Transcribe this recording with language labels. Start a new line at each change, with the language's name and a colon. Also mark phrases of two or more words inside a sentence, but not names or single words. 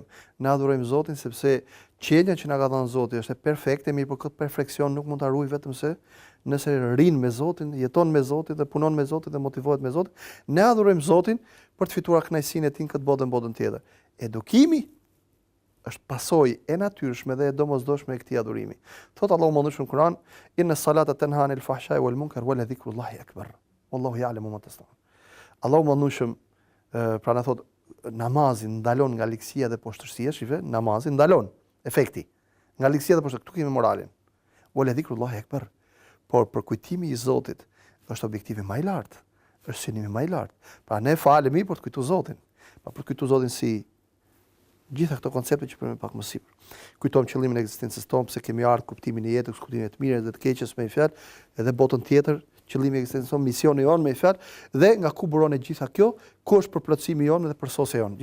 Albanian: Ne adhurojmë Zotin sepse qenia që na ka dhënë Zoti është e perfekte, mirë por këtë perfeksion nuk mund ta ruaj vetëm se nëse rrin me Zotin, jeton me Zotin dhe punon me Zotin dhe motivohet me Zotin. Ne adhurojmë Zotin për të fituar kënaqësinë e tij këtë botë në botën tjetër. Edukimi është pasojë e natyrshme dhe e domosdoshme e këtij adhurimi. Thot Allahu më në Kur'an,
Arabic: إن الصلاة تنهى عن الفحشاء والمنكر ولذكر الله أكبر. والله يعلم ما تصنعون.
Albanian: Allahu më pra na thot namazin ndalon nga ligësia dhe poshtërsia, shife, namazin ndalon efekti nga ligësia dhe poshtërsia. Këtu kemi moralin.
Arabic: ولذكر الله أكبر.
Albanian: Por për kujtimi i Zotit është objektivi më i lartë, është synimi më i lartë. Pra ne falemi për të kujtuar Zotin. Pa për të kujtuar Zotin si gjitha këto koncepte që përmend pak më sipër. Kujtojmë qëllimin e ekzistencës tonë, pse kemi ardhur, kuptimin e jetës, kuptimin e të mirës dhe të keqes me fjalë, edhe botën tjetër, qëllimi i ekzistencës tonë, misioni jon me fjalë, dhe nga ku buron e gjitha kjo, ku është përplotësimi jon dhe përsosja jon.